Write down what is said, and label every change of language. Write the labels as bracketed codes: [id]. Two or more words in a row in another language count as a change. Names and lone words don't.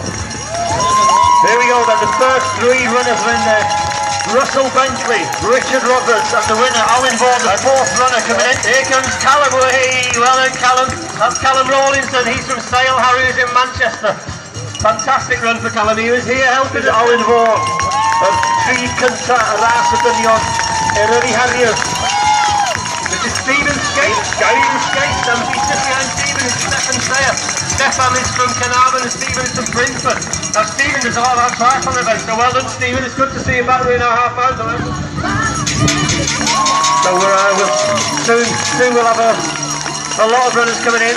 [en] Here we go then, the first 3 runners are in there. Russell Bentley, Richard Roberts, and the winner, Alan Vaughan, the 4th runner coming in. Here comes Callum. Hey, well done, Callum. That's Callum Rawlinson. He's from Sale Harriers in Manchester. Fantastic run for Callum. He was here helping [cy] Alan Vaughan, y tri cynta y ras y dynion, Menai Harriers. [en] This is Stephen Skate. Stephen Skate. And he's just behind Stephen is Stefan Sayer. Stefan is from Carnarvon and Stephen is from Brentford. Now Stephen does a lot of triathlon events, so well done, Stephen. It's good to see you back doing our half marathon. So soon we'll have a lot of runners coming in.